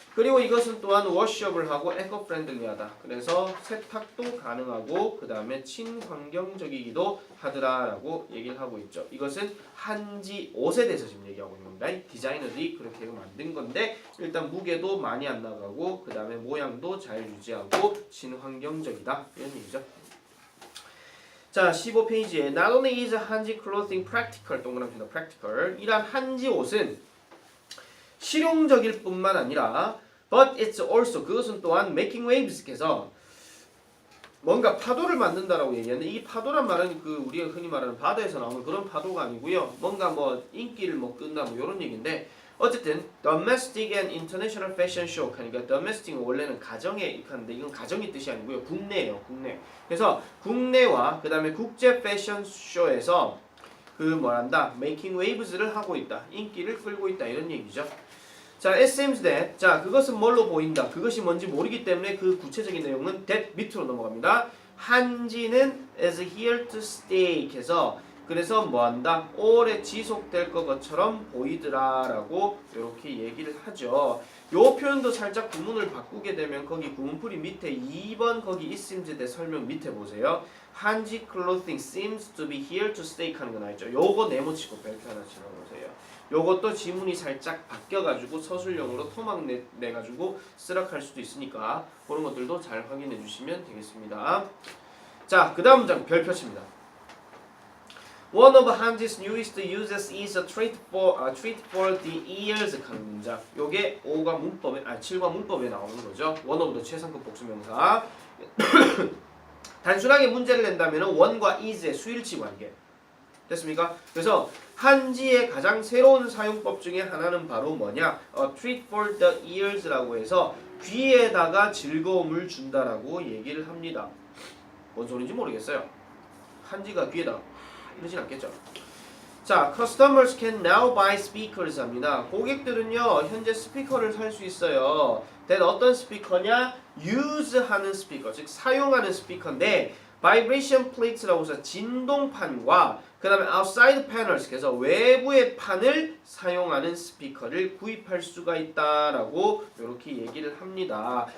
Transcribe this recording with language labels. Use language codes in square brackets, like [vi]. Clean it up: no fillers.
[ko] 그리고 이것은 또한 워셔블하고 에코프렌들리하다. 그래서 세탁도 가능하고 그 다음에 친환경적이기도 하더라라고 얘기를 하고 있죠. 이것은 한지 옷에 대해서 지금 얘기하고 있는 겁니다. 디자이너들이 그렇게 만든 건데 일단 무게도 많이 안 나가고 그 다음에 모양도 잘 유지하고 친환경적이다 이런 얘기죠. [en] 자, 15페이지에 Not only is 한지 clothing practical 동그라미입니다. [ko] practical 이란 한지 옷은 실용적일 뿐만 아니라 but it's also 그것은 또한 making waves 께서 뭔가 파도를 만든다라고 얘기하는데 이 파도란 말은 그 우리가 흔히 말하는 바다에서 나오는 그런 파도가 아니고요. 뭔가 뭐 인기를 뭐 끈다 뭐 이런 얘기인데 어쨌든 domestic and international fashion show 그러니까 domestic은 원래는 가정에 하는데 이건 가정의 뜻이 아니고요. 국내예요. 국내. 그래서 국내와 그 다음에 국제 패션 쇼에서 그 뭐란다 making waves를 하고 있다. 인기를 끌고 있다 이런 얘기죠. 자, it seems that 자 그것은 뭘로 보인다. 그것이 뭔지 모르기 때문에 그 구체적인 내용은 that 밑으로 넘어갑니다. 한지는 is here to stay 해서 그래서 뭐한다? 오래 지속될 것처럼 보이더라라고 이렇게 얘기를 하죠. 요 표현도 살짝 구문을 바꾸게 되면 거기 구문풀이 밑에 2번 거기 it seems 대 설명 밑에 보세요. [en] 한지 clothing seems to be here to stay 하는 거 나있죠. [ko] 요거 네모치고 벨트 하나 집어보세요. 요것도 지문이 살짝 바뀌어가지고 서술형으로 토막 내가지고 쓰락할 수도 있으니까 그런 것들도 잘 확인해 주시면 되겠습니다. 자, 그 다음 문장 별표치입니다. [en] One of Hanji's newest uses is a treat for the ears 하는 문장. [ko] 요게 5가 문법에 7과 문법에 나오는 거죠. One of the 최상급 복수명사. 단순하게 문제를 낸다면 one과 is의 수일치 관계. 됐습니까? 그래서 한지의 가장 새로운 사용법 중에 하나는 바로 뭐냐? A treat for the ears 라고 해서 귀에다가 즐거움을 준다라고 얘기를 합니다. 뭔 소린지 모르겠어요. 한지가 귀에다가 이러진 않겠죠. [en] 자, customers can now buy speakers 합니다. [ko] 고객들은요 현재 스피커를 살 수 있어요. that 어떤 스피커냐? use 하는 스피커, 즉 사용하는 스피커인데 vibration plates 라고 해서 진동판과 그 다음에 outside panels, 그래서 외부의 판을 사용하는 스피커를 구입할 수가 있다라고 이렇게 얘기를 합니다.